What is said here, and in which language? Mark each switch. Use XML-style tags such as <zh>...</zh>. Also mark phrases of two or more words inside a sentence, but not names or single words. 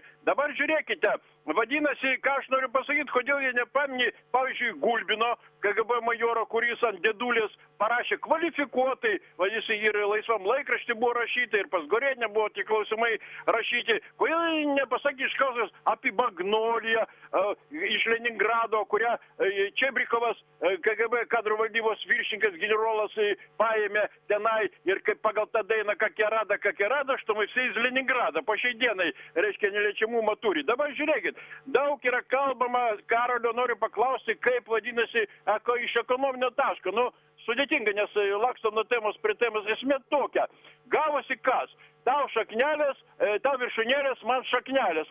<lt>Dabar žiūrėkite, vadinasi, ką aš noriu pasakyti, kodėl jie nepaminė, pavyzdžiui, Gulbino, KGB majoro, kuris ant dėdulės parašė kvalifikuotai, vadinasi, ir laisvam laikraštį buvo rašyti, ir pas Gorėnę buvo tie klausimai rašyti. Kodėl nepasakė Iškauskas apie Magnoliją iš Leningrado, kurią Čebrikovas, KGB kadrų valdybos viršininkas generolas paėmė tenai ir kaip pagal tą dainą Kakerada,</lt> <ru>что мы все из Ленинграда,</ru> <lt>po šiai dienai, reiškia, neliečiamumą turi. Dabar žiūrėkit, daug yra kalbama, Karolio noriu paklausti, kaip vadinasi iš ekonominio taško. Nu, sudėtinga, nes lakstom nuo temos prie temos, esmė tokia. Gavosi kas? Tau šaknelės tau viršūnėlės, man šaknelės.</lt>